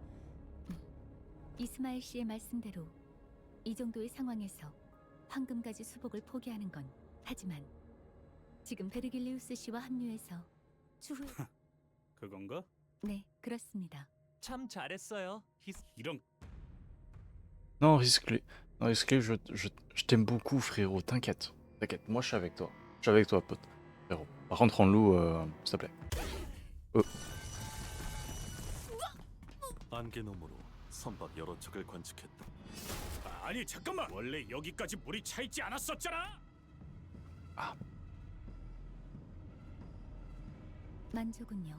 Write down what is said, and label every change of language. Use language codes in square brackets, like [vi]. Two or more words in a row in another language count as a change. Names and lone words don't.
[ko] 이스마엘 씨의 말씀대로 이 정도의 상황에서 황금가지 수복을 포기하는 건 하지만 지금 베르길리우스 씨와 합류해서 추후. 그건가? 네, 그렇습니다. 참 잘했어요. 이런 [fr] Non Risclé, je t'aime beaucoup frérot, t'inquiète. T'inquiète, moi je suis avec toi. Je suis avec toi pote. Frérot. Par contre en loup, s'il te plaît. [ko] 안개 너머로 선박 여러 척을 관측했다. 아니 잠깐만. 원래 여기까지 물이 차 있지 않았었잖아. 만조군요.